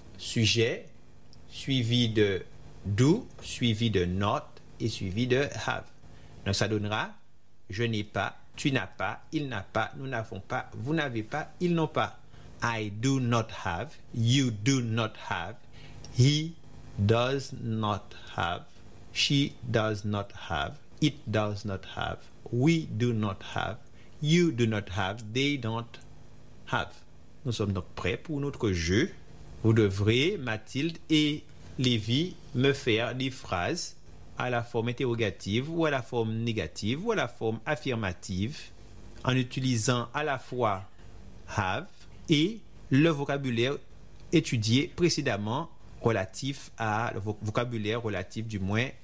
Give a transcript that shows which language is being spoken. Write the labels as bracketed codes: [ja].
[fr] Sujet, suivi de do, suivi de not et suivi de have. Donc, ça donnera je n'ai pas, tu n'as pas, il n'a pas, nous n'avons pas, vous n'avez pas, ils n'ont pas. [en] I do not have, you do not have, he does not have, she does not have, it does not have, we do not have, you do not have, they don't have. [fr] Nous sommes donc prêts pour notre jeu. Vous devrez, Mathilde et Lévi, me faire des phrases à la forme interrogative ou à la forme négative ou à la forme affirmative en utilisant à la fois have et le vocabulaire étudié précédemment relatif à le vocabulaire relatif du moins